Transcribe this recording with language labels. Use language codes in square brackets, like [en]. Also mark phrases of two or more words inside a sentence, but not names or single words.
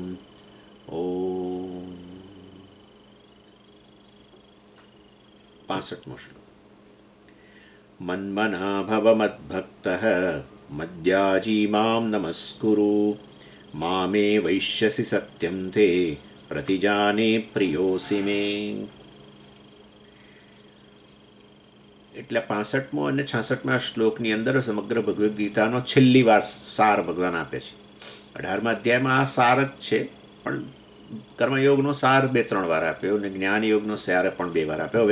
[gu] ૐ 65મો શ્લોક। [sa] मन्मना भव मद्भक्तः मद्याजी मां नमस्कुरु मामे वैश्यसि सत्यं ते प्रतिजाने प्रियोऽसि मे। [gu] એટલે 65મો અને 66મા શ્લોકની અંદર સમગ્ર ભગવદ્ ગીતાનો છેલ્લી વાર સાર ભગવાન આપે છે. 18મા અધ્યાયમાં આ સાર જ છે, પણ કર્મયોગનો સાર 2-3 વાર આપ્યો અને જ્ઞાનયોગનો સાર પણ 2 વાર આપ્યો.